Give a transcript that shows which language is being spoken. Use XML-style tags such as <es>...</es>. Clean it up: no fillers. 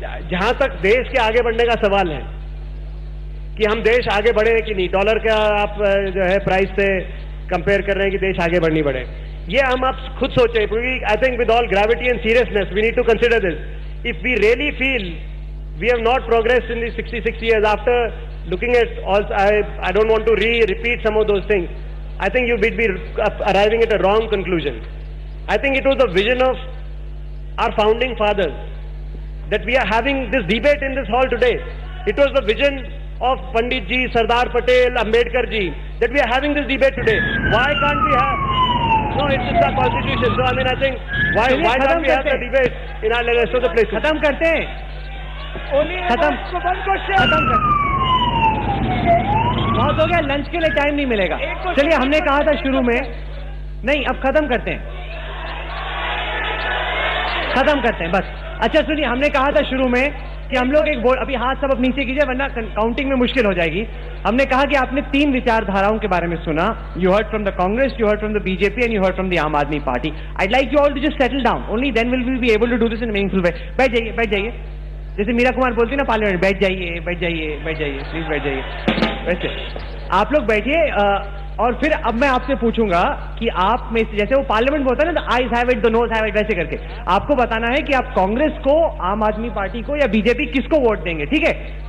<hi>जहां तक देश के आगे बढ़ने का सवाल है कि हम देश आगे बढ़े कि नहीं, डॉलर का आप जो है प्राइस से कंपेयर कर रहे हैं कि देश आगे बढ़ नहीं बढ़े, ये हम आप खुद सोचें, क्योंकि</hi> <en>I think with all gravity and seriousness we need to consider this. If we really feel we have not progressed in these 66 years, after looking at all, I don't want to repeat some of those things. I think you would be arriving at a wrong conclusion. I think it was the vision of our founding fathers that we are having this debate in this hall today. It was the vision of Pandit ji, Sardar Patel, Ambedkar ji, that we are having this debate today. Why can't we have? No, it's our constitution. So I mean, I think why can't we have the debate in our rest of the places?</en> <hi>खत्म करते हैं. खत्म कर. बहुत हो गया, lunch के लिए टाइम नहीं मिलेगा. चलिए, हमने कहा था शुरू में, नहीं अब खत्म करते हैं, खत्म करते हैं बस. अच्छा सुनिए, हमने कहा था शुरू में कि हम लोग एक वोट, अभी हाथ सब अब नीचे कीजिए वरना काउंटिंग में मुश्किल हो जाएगी. हमने कहा कि आपने 3 विचारधाराओं के बारे में सुना.</hi> <en>You heard from the Congress, you heard from the BJP and you heard from the Aam Aadmi party. I'd like you all to just settle down. Only then will we be able to do this in a meaningful way.</en> <hi>बैठ जाइए, बैठ जाइए. जैसे मीरा कुमार बोलती है ना पार्लियामेंट, बैठ जाइए, बैठ जाइए, बैठ जाइए, प्लीज बैठ जाइए. वैसे आप लोग बैठिए. और फिर अब मैं आपसे पूछूंगा कि आप में से, जैसे वो पार्लियामेंट में होता है ना,</hi> <en>the eyes have it,</en> <hi>the nose have it, वैसे करके आपको बताना है कि आप कांग्रेस को, आम आदमी पार्टी को या बीजेपी किसको वोट देंगे. ठीक है?</hi>